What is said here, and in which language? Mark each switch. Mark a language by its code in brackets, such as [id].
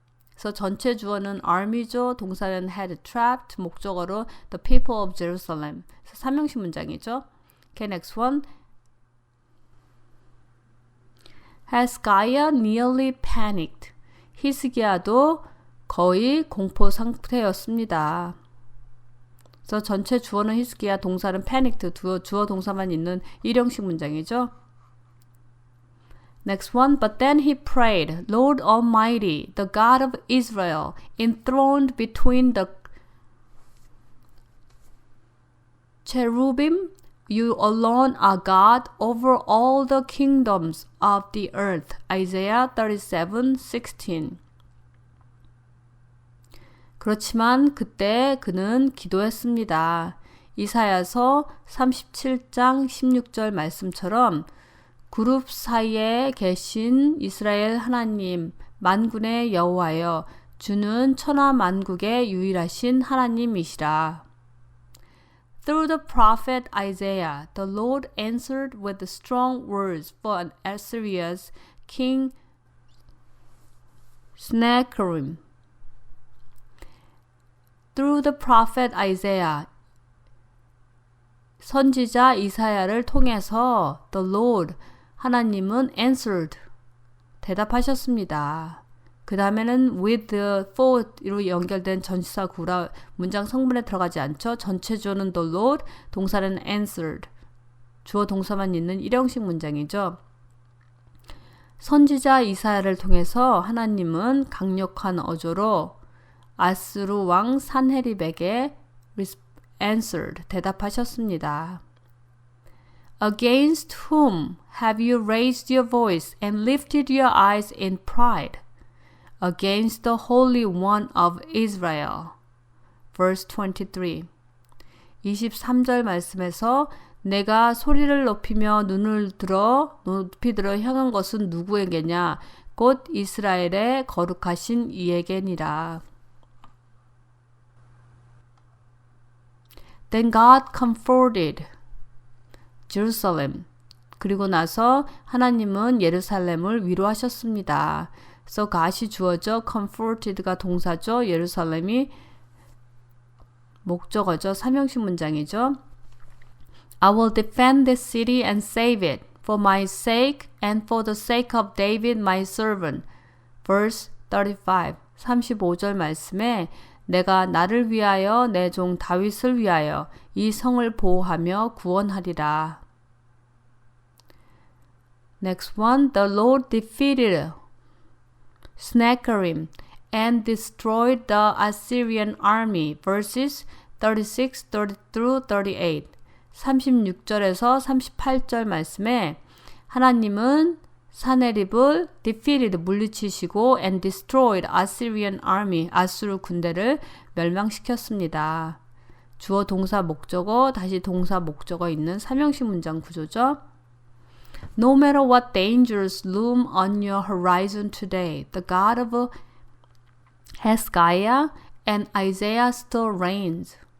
[ko] 그래서 전체 주어는 army죠. 동사는 [en] had trapped, [ko] 목적어로 [en] the people of Jerusalem. [ko] 그래서 삼형식 문장이죠. [en] Okay, next one. Hezekiah nearly panicked. [ko] 히스기야도 거의 공포 상태였습니다. 그래서 전체 주어는 히스기야, 동사는 panicked, 주어 동사만 있는 일형식 문장이죠. [en] Next one. But then he prayed, Lord Almighty, the God of Israel, enthroned between the cherubim, you alone are God over all the kingdoms of the earth. Isaiah 37:16. [ko] 그렇지만 그때 그는 기도했습니다. 이사야서 37장 16절 말씀처럼 그룹 사이에 계신 이스라엘 하나님, 만군의 여호와여, 주는 천하 만국의 유일하신 하나님이시라. [en] Through the prophet Isaiah, the Lord answered with strong words for Assyria's king Sennacherib. Through the prophet Isaiah, [ko] 선지자 이사야를 통해서 [en] the Lord, [ko] 하나님은 [en] answered, [ko] 대답하셨습니다. 그 다음에는 with for로 연결된 전치사 구라 문장 성분에 들어가지 않죠. 전체 주어는 [en] the Lord, [ko] 동사는 answered. 주어 동사만 있는 일형식 문장이죠. 선지자 이사야를 통해서 하나님은 강력한 어조로 아스루 왕 산헤립에게 answered, 대답하셨습니다. [en] Against whom have you raised your voice and lifted your eyes in pride? Against the Holy One of Israel. Verse 23. [ko] 23절 말씀에서 내가 소리를 높이며 눈을 높이 들어 향한 것은 누구에게냐? 곧 이스라엘의 거룩하신 이에게니라. [en] Then God comforted Jerusalem. [ko] 그리고 나서 하나님은 예루살렘을 위로하셨습니다. So God이 주어져 comforted가 동사죠. 예루살렘이 목적어죠. 삼형식 문장이죠. [en] I will defend this city and save it for my sake and for the sake of David my servant. Verse 35. [ko] 35절 말씀에 내가 나를 위하여 내 종 다윗을 위하여 이 성을 보호하며 구원하리라. [en] Next one. The Lord defeated Sennacherib and destroyed the Assyrian army. Verses 36 through 38. [ko] 36절에서 38절 말씀에 하나님은 사네립을 defeated 물리치시고 [en] and destroyed Assyrian army [ko] 아수르 군대를 멸망시켰습니다. 주어 동사 목적어 다시 동사 목적어 있는 삼형식 문장 구조죠. [en] No matter what dangers loom on your horizon today, the God of Hezekiah and Isaiah still reigns.